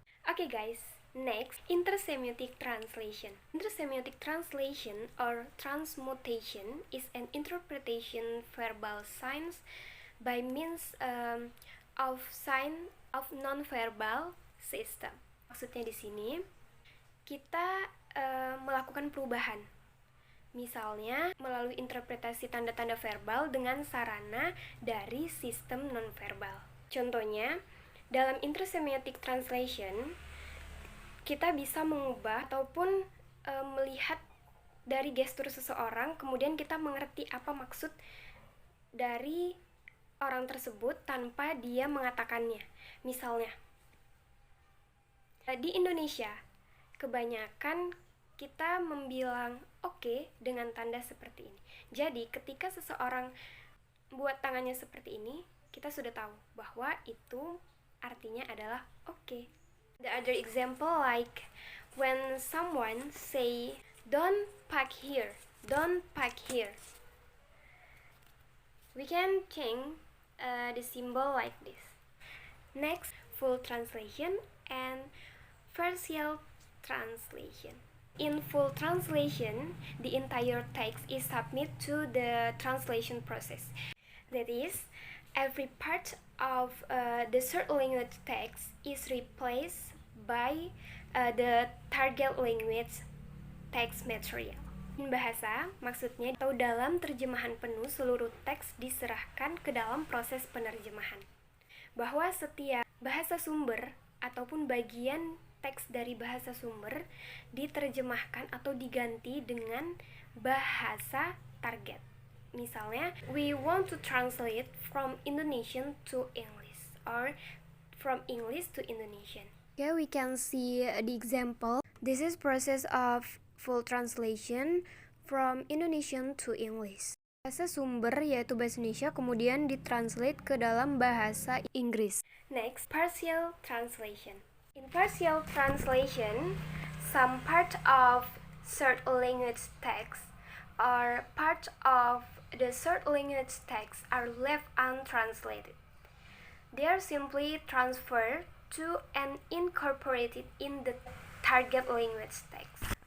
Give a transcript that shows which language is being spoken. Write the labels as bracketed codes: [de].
[en] Okay guys, next, intersemiotic translation. Intersemiotic translation or transmutation is an interpretation verbal signs by means of sign of non-verbal system. [id] Maksudnya di sini kita melakukan perubahan. Misalnya melalui interpretasi tanda-tanda verbal dengan sarana dari sistem non-verbal. Contohnya, dalam intersemiotic translation, kita bisa mengubah ataupun melihat dari gestur seseorang, kemudian kita mengerti apa maksud dari orang tersebut tanpa dia mengatakannya. Misalnya, di Indonesia, kebanyakan kita membilang oke dengan tanda seperti ini. Jadi, ketika seseorang buat tangannya seperti ini, kita sudah tahu bahwa itu artinya adalah oke. [en] The other example like when someone say don't park here, don't park here. We can change the symbol like this. Next, full translation and partial translation. In full translation, the entire text is submitted to the translation process. That is, every part of the third language text is replaced by the target language text material. [id] In bahasa, maksudnya atau dalam terjemahan penuh seluruh teks diserahkan ke dalam proses penerjemahan. Bahwa setiap bahasa sumber ataupun bagian teks dari bahasa sumber diterjemahkan atau diganti dengan bahasa target. [en] Misalnya, we want to translate from Indonesian to English or from English to Indonesian. Okay, we can see the example. This is process of full translation from Indonesian to English. [id] Bahasa sumber yaitu bahasa Indonesia kemudian ditranslate ke dalam bahasa Inggris. [en] Next, partial translation. In partial translation, some part of third language text or part of the third language text are left untranslated. They are simply transferred to and incorporated in the target language text.